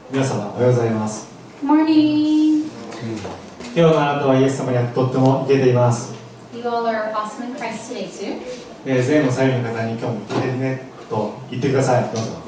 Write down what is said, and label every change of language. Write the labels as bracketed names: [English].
[Japanese] 皆様おはようございます。 [English] Good morning. [Japanese] 今日のあなたはイエス様にあってとってもイケています。 [English] You all are awesome in Christ today too. [Japanese] 前の左右の方に今日もイケてるねと言ってください。どうぞ。